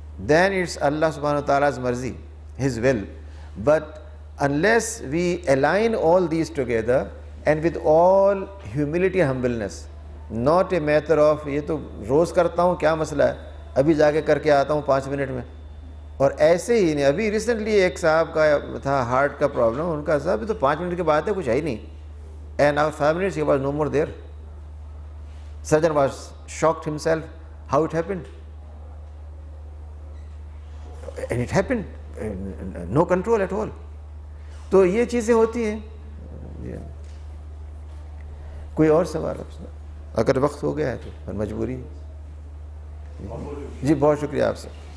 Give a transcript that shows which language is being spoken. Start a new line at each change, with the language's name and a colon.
English: Then it's Allah subhanahu wa ta'ala's marzi, His will. But unless we align all these together and with all humility and humbleness, not a matter of
Urdu: یہ تو روز کرتا ہوں کیا مسئلہ ہے, ابھی جا کے کر کے آتا ہوں 5 منٹ میں, اور ایسے ہی نہیں. ابھی ریسنٹلی ایک صاحب کا تھا ہارٹ کا پرابلم, ان کا صاحب تو 5 منٹ کی بات ہے, کچھ ہے ہی نہیں,
English: and after 5 minutes he was no more there. Surgeon was shocked himself how it happened, and it happened, no control at all.
Urdu: تو یہ چیزیں ہوتی ہیں. کوئی اور سوال اگر وقت ہو گیا ہے تو مجبوری. جی بہت شکریہ آپ سے.